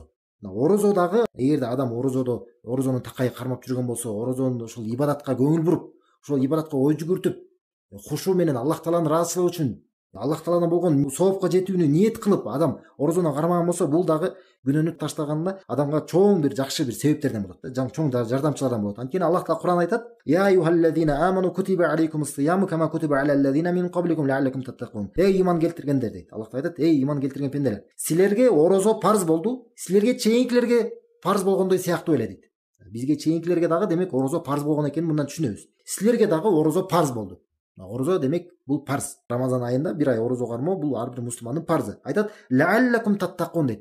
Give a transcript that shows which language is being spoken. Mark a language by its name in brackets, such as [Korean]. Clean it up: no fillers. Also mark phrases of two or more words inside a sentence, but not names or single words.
[Kyrgyz] Орозо дагы эгерде адам орозонун такайы кармап жүргөн болсо, орозонун ушул ибадатка көңүл буруп, ошол ибадатка ой жүгүртүп, хушу менен Аллах Тааланын ыраазычылыгы үчүн, Аллах Тааладан болгон соопко жетүүнү ниет кылып адам орозону кармаган болсо, бул дагы күнөөнү таштаганына адамга чоң бир жакшы бир себептерден болот да, чоң жардамчылардан болот. Анткени Аллах Таала Кур'ан айтат: [Arabic] "يا أيها الذين آمنوا كتب عليكم الصيام كما كتب على الذين من قبلكم لعلكم تتقون." [Kyrgyz] Эй иман келтиргендер дейт. Аллах айтат: "Эй иман келтирген пенделер, силерге орозо парз болду, силерге чейинкилерге парз болгондой сыяктуу эле" дейт. Бизге чейинкилерге дагы демек орозо парз болгон экенин мындан түшүнөбүз. Силерге дагы орозо парз болду. Орозо демек бул парз. Рамазан айында бир ай орозо кармоо бул ар бир мусулмандын парзы. Айтат: [Arabic] "لعلكم تتقون" [Kyrgyz] дейт.